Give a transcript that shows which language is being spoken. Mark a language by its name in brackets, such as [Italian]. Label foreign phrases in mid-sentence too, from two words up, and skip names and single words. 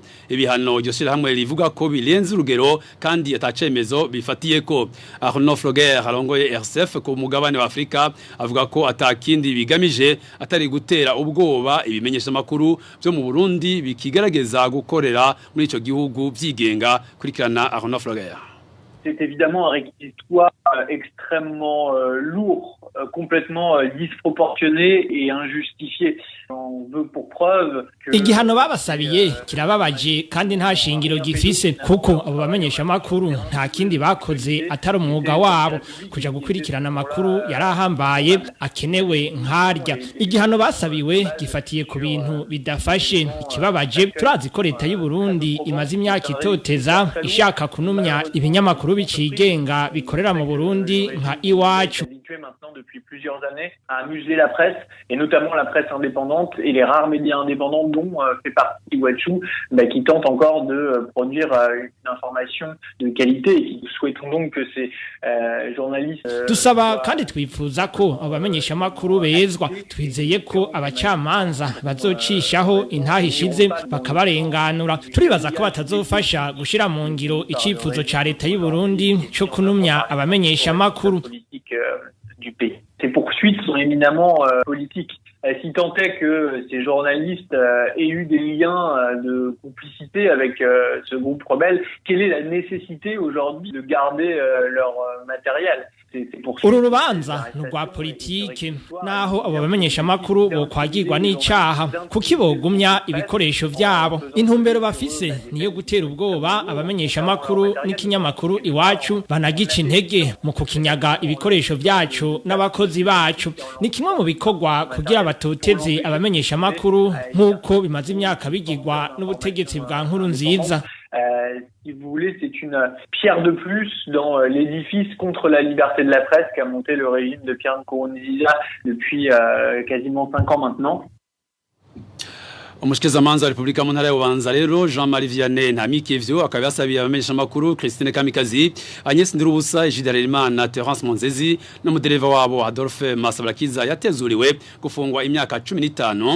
[Rundi] Ibihano ryo shirahamwe rivuga ko birenze urugero kandi atacemezo bifatiye ko. Arnaud Floguer arongoye RSF ku mugabane wa Afrika avuga ko atakindi bigamije atari gutera ubwoba ibimenyesha amakuru byo mu Burundi bikigarageza gukorera muri ico gihugu vyigenga. Kurikirana Arnaud Floguer. [French] C'est évidemment un réquisitoire extrêmement lourd, complètement disproportionné et injustifié. On veut pour preuve que [Rundi] igihano babasabiye kirababaje kandi nta shingiro gifise kuko abo bamenyesha makuru nta kindi bakoze atari umwuga wabo kuja gukurikirana amakuru yarahambaye akenewe nkarya. Igihano basabiwe gifatiye ku bintu bidafashe. Ikibabaje turazi ko leta y'u Burundi imaze imyaka itoteza ishaka kunumya ibinyamakuru bicigenga bikorera mu Burundi nka Iwacu. [French] Maintenant depuis plusieurs années à museler la presse et notamment la presse indépendante et les rares médias indépendants dont fait partie Iwacu qui tentent encore de produire une information de qualité et nous souhaitons donc que ces journalistes [Rundi] Dusaba kandi twifuza ko abamenyesha makuru bezwa twizeye ko abacamanza bazocishaho intahishize bakabarenganura turibaza ko batazofasha gushira mu ngiro icifuzo ca leta y'u Burundi cyo kunumya abamenyesha makuru [French] du pays. Ces poursuites sont éminemment politiques. Si tant est que ces journalistes aient eu des liens de complicité avec ce groupe rebelle, quelle est la nécessité aujourd'hui de garder leur matériel? [Rundi] Uru rubanza rwa politike naho abo bamenyesha makuru bo kwagirwa n'icaha kuki bogumya ibikoresho vyabo. Intumbero bafise niyo gutera ubwoba abamenyesha makuru n'ikinyamakuru Iwacu banagica intege mu kukinyaga ibikoresho vyacu n'abakozi bacu. Ni kimwe mu bikorwa kugira batoteze abamenyesha makuru nk'uko bimaze imyaka bigirwa n'ubutegetsi bwa Nkurunziza. [French] Si vous voulez, c'est une pierre de plus dans l'édifice contre la liberté de la presse qu'a monté le régime de Pierre Nkurunziza depuis quasiment 5 ans maintenant. [Rundi] Umushikirizamanza wa Republika mu ntara ya Bubanza rero Jean-Marie Vianney Ntamikevyo akaba yasabiye abamenyesha makuru Christine Kamikazi, Agnes Ndirubusa, Ejidarerimana, Terence Monzezi n'umudereva wabo Adolphe Masabarakiza yatezuriwe gufungwa imyaka 15.